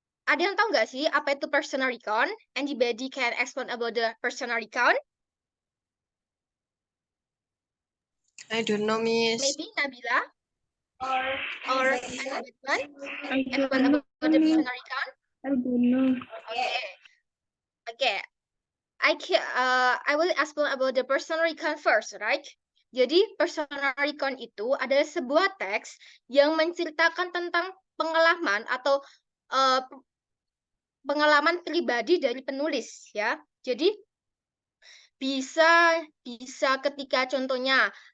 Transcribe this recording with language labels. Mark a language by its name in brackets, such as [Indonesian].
[Indonesian] Ada yang tahu nggak sih apa itu personal recon? [English] Anybody can explain about the personal recon? I don't know, Miss. Maybe Nabila or anyone I explain don't about the know. personal recon? I don't know. Okay. I will explain about the personal recon first, right? [Indonesian] Jadi personal recon itu adalah sebuah teks yang menceritakan tentang pengalaman atau pengalaman pribadi dari penulis ya. Jadi bisa ketika contohnya